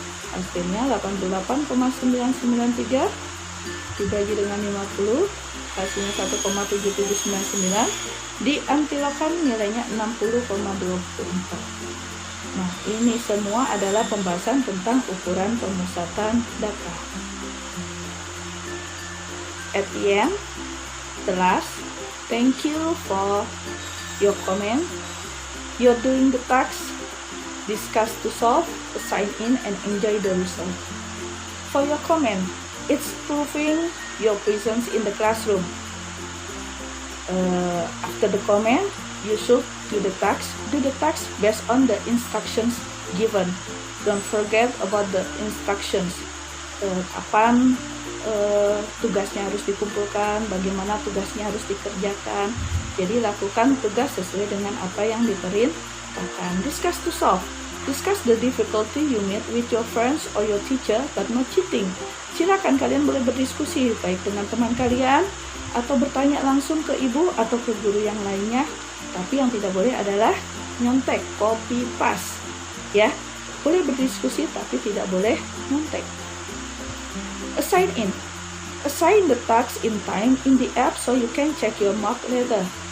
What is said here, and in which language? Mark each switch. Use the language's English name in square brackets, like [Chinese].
[Indonesian] Hasilnya 88,993 dibagi dengan 50, hasilnya 1,7799, diantilogkan nilainya 60,24. Nah, ini semua adalah pembahasan tentang ukuran pemusatan data. [English] At the end, the last, thank you for your comment. You're doing the task, discuss to solve, assign in, and enjoy the result. For your comment, it's proving your presence in the classroom. After the comment, you should do the task based on the instructions given. Don't forget about the instructions. [Indonesian] Kapan tugasnya harus dikumpulkan, bagaimana tugasnya harus dikerjakan. Jadi lakukan tugas sesuai dengan apa yang diperintahkan. [English] Discuss to solve. Discuss the difficulty you meet with your friends or your teacher, but no cheating. [Indonesian] Silakan kalian boleh berdiskusi baik dengan teman kalian atau bertanya langsung ke ibu atau ke guru yang lainnya. Tapi yang tidak boleh adalah nyontek, copy paste. Ya, boleh berdiskusi tapi tidak boleh nyontek. [English] Assign in. Assign the task in time in the app so you can check your mark later.